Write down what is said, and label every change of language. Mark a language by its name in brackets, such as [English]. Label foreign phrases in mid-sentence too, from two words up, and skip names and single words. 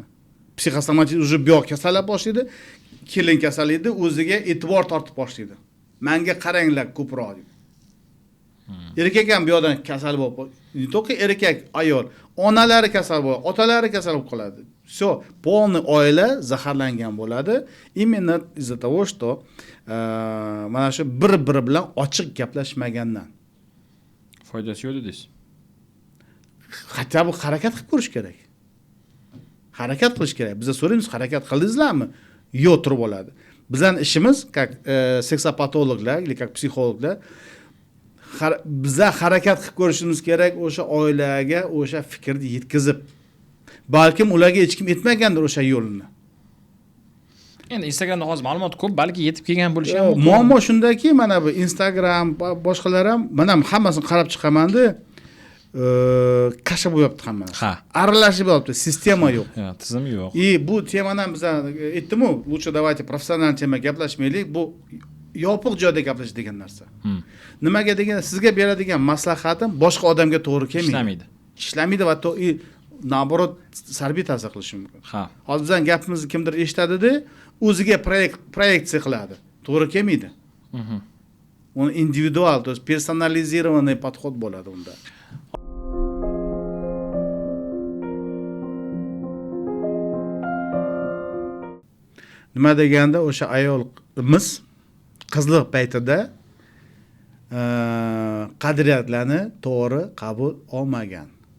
[Uzbek] Psixosomatik уже bu kasallar boshlaydi, kelin kasallikda o'ziga e'tibor tortib boshlaydi. Menga qaranglar ko'proq deydi. Erkak ham bu yoqdan kasal bo'lib, to'qi erkak, ayol, onalari kasal bo'ladi, otalari kasal bo'lib qoladi. [Russian] Всё, полный [Uzbek] oila zaharlangan bo'ladi. [Russian] Именно из-за того, что [Uzbek] mana shu bir-biri bilan ochiq gaplashmagandan. Foydasi yo'q dedingiz. Hatto bu harakat qilib ko'rish kerak. Harakat qilish kerak. Biz so'raymiz, harakat qildingizlarmi? Yo'q, turib oladi. Bizning ishimiz, как seksopatologlar или как psixologlar, biza harakat qilib ko'rishimiz kerak, o'sha oilaga o'sha fikrni yetkazib. Balkim ularga hech kim etmagandir o'sha yo'lni. Endi Instagramda hozir ma'lumot ko'p, balki yetib kelgan bo'lishi ham mumkin. Muammo shundaki, mana bu Instagram, boshqalar ham, men ham hammasini qarab chiqaman-da, kasha bo'yapti hammasi. Ha. Aralashib yotibdi, sistema yo'q. Ha, tizim yo'q. И bu temadan biz aytdim-ku, [Russian] лучше давайте профессиональный [Uzbek] tema gaplashmaylik, bu yopiq joyda gaplash degan narsa. Nimaga degan, sizga beradigan maslahatim boshqa odamga to'g'ri kelmaydi. Ishlamaydi. Ishlamaydi va naоборот salbiy ta'sir qilishi mumkin. Ha. Hozir bizning gapimizni kimdir eshitadi-da, o'ziga proyeksiya qiladi. To'g'ri kelmaydi. Uni individual, [Russian] то есть персонализированный подход [Uzbek] bo'ladi unda. Nima deganda o'sha ayolimiz qizlik paytida qadriyatlarni to'g'ri qabul olmagan.